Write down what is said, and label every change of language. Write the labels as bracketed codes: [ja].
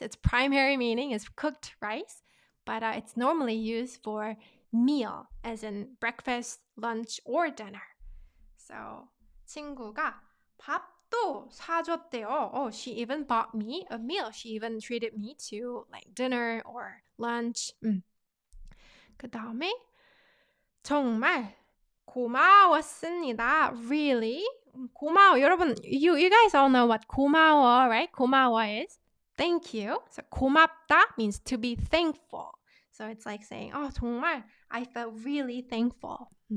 [en] Its primary meaning is cooked rice, but it's normally used for meal, as in breakfast, lunch, or dinner. So [ko] 친구가 밥도 사줬대요. [en] Oh, she even bought me a meal. She even treated me to like dinner or lunch. [ko] 그 다음에 정말 고마웠습니다. [en] Really? [ko] 고마워. 여러분, [en] you guys all know what 고마워, right? 고마워 is thank you. So 고맙다 means to be thankful. So it's like saying, oh, [ko] 정말, [en] I felt really thankful.